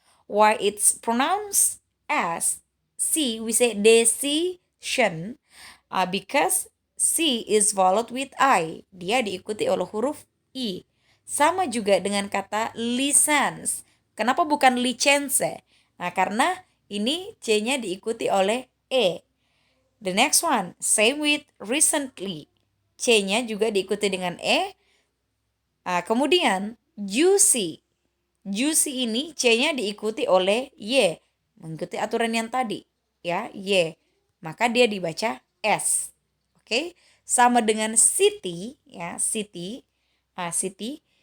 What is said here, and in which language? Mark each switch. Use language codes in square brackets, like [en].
[en] Why it's pronounced as C, we say decision. Because C is followed with I. [id] Dia diikuti oleh huruf I. Sama juga dengan kata license. Kenapa bukan license? Nah, karena ini C-nya diikuti oleh E. [en] The next one, same with recently. [id] C-nya juga diikuti dengan E. Kemudian, juicy. Juicy ini C-nya diikuti oleh Y. Mengikuti aturan yang tadi. Ya, Y. Maka dia dibaca S. Oke. Sama dengan city, ya, city. City.